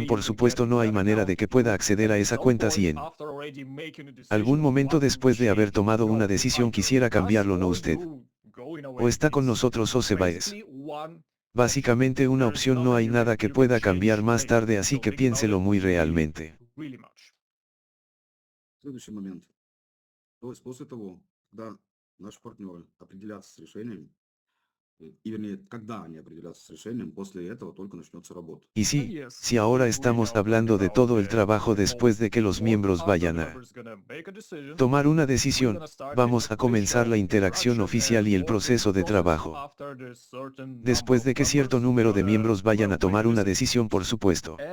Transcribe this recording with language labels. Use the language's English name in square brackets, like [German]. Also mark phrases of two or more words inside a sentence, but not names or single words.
[Spanish] Por supuesto no hay manera de que pueda acceder a esa cuenta si en algún momento después de haber tomado una decisión quisiera cambiarlo. No, usted o está con nosotros o se va. Es básicamente una opción, no hay nada que pueda cambiar más tarde, así que piénselo muy realmente. [Russian] Следующий момент. То есть после того, когда наши партнеры определятся с решением, и вернее, когда они определятся с решением, после этого только начнется работа. [Spanish] Y si ahora estamos hablando de todo el trabajo después de que los miembros vayan a tomar una decisión, vamos a comenzar la interacción oficial y el proceso de trabajo. Después de que cierto número de miembros vayan a tomar una decisión, por supuesto.